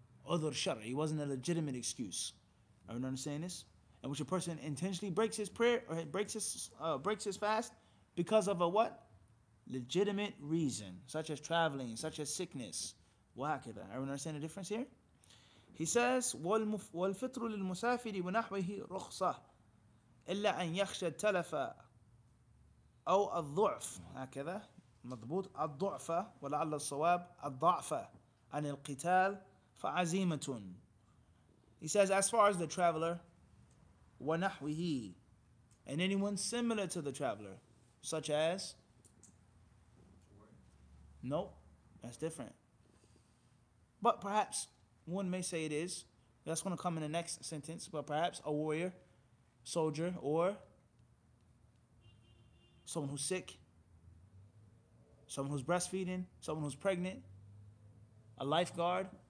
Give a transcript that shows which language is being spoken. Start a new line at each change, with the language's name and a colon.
English: Udhr shar'i. It wasn't a legitimate excuse. You understand this? In which a person intentionally breaks his prayer or breaks his fast because of a what? Legitimate reason, such as traveling, such as sickness.
Arabic: وهكذا.
English: Everyone understand the difference here? He says,
Arabic: وَالْفِطْرُ لِلْمُسَافِرِ وَنَحْوِهِ رُخْصَةً إِلَّا أَنْ يَخْشَى التَّلَفَ أو الضعف. هكذا مضبوط. الضعف ولعل الصواب الضعف عن القتال فعزيمة.
English: He says, as far as the traveler, وَنَحْوِهِ, and anyone similar to the traveler, such as, nope, that's different. But perhaps One may say it is. That's going to come in the next sentence, but perhaps a warrior, soldier, or someone who's sick, someone who's breastfeeding, someone who's pregnant, a lifeguard.